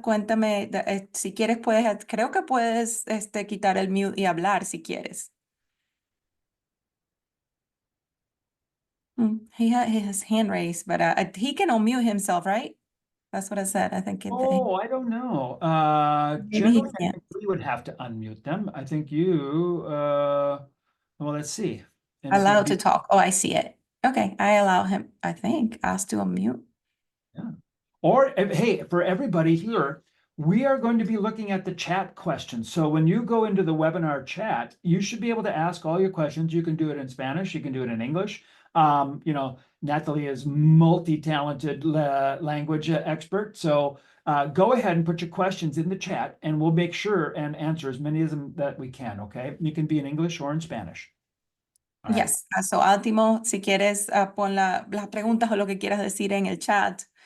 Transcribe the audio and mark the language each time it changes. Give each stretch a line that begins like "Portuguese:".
Spanish: Cuéntame, si quieres creo que puedes quitar el mute y hablar si quieres.
English: He has his hand raised, but he can unmute himself, right? That's what I said. I think. I don't know. Generally, I think we would have to unmute them. I think you, well, let's see. Allowed to talk. Oh, I see it. Okay, I allow him, I think, asked to unmute. Yeah. Or, hey, for everybody here, we are going to be looking at the chat questions. So when you go into the webinar chat, you should be able to ask all your questions. You can do it in Spanish. You can do it in English. Natalie is multi-talented language expert. So go ahead and put your questions in the chat, and we'll make sure and answer as many of them that we can, okay? You can be in English or in Spanish. All yes. Right.
Spanish: So, Altimo, si quieres, pon las preguntas o lo que quieras decir en el chat.